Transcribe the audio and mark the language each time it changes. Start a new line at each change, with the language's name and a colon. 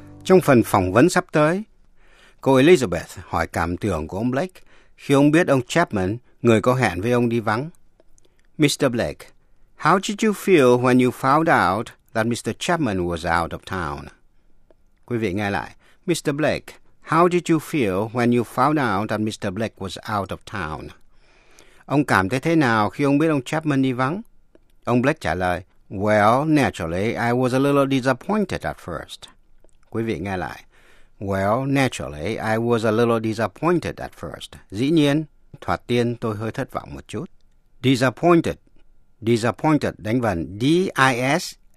Vietnamese: Trong phần phỏng vấn sắp tới, cô Elizabeth hỏi cảm tưởng của ông Blake khi ông biết ông Chapman, người có hẹn với ông đi vắng.
English: Mr. Blake, how did you feel when you found out that Mr. Chapman was out of town?
Vietnamese: Quý vị nghe lại.
English: Mr. Blake, how did you feel when you found out that Mr. Blake was out of town?
Vietnamese: Ông cảm thấy thế nào khi ông biết ông Chapman đi vắng? Ông Blake trả lời,
English: well, naturally, I was a little disappointed at first.
Vietnamese: Quý vị nghe lại.
English: Well, naturally, I was a little disappointed at first.
Vietnamese: Dĩ nhiên, thoạt tiên tôi hơi thất vọng một chút. Disappointed. Disappointed đánh vần D-I-S-A-P-P-O-I-N-T-E-D.